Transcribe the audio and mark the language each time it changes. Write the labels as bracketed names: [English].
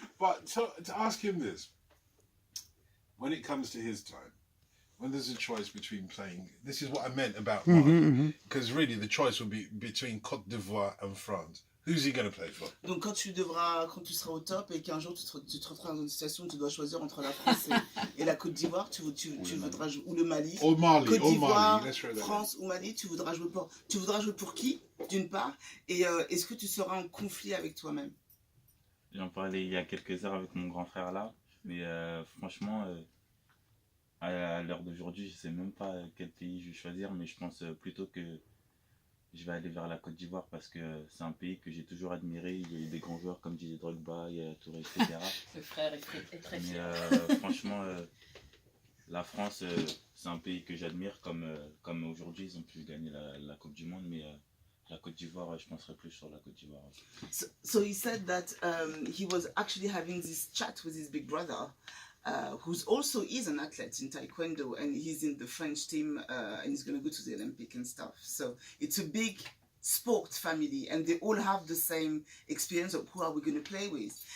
[English] But to ask him this, when it comes to his time, when there's a choice between playing, this is what I meant about Mali, because really the choice would be between Côte d'Ivoire and France. Who's he going to play for? [French] Donc quand tu seras au top et qu'un jour tu te retrouveras dans une situation où tu dois choisir entre la France et la Côte d'Ivoire, tu voudras jouer, ou le Mali, [English] Or Mali, Côte d'Ivoire, Let's throw that in. [French] France ou Mali, tu voudras jouer pour qui, d'une part, et est-ce que tu seras en conflit avec toi-même? J'en parlais il y a quelques heures avec mon grand frère là, mais franchement, à l'heure d'aujourd'hui, je sais même pas quel pays je vais choisir, mais je pense plutôt que je vais aller vers la Côte d'Ivoire parce que c'est un pays que j'ai toujours admiré. Il y a eu des grands joueurs comme Didier Drogba, il y a Touré, etc. Le frère est très fier. Mais franchement, la France, c'est un pays que j'admire, comme aujourd'hui, ils ont pu gagner la Coupe du Monde, mais la Côte d'Ivoire, je penserais plus sur la Côte d'Ivoire. [English] So he said that he was actually having this chat with his big brother, who's also is an athlete in Taekwondo, and he's in the French team, and he's going to go to the Olympic and stuff. So it's a big sport family, and they all have the same experience of who are we going to play with.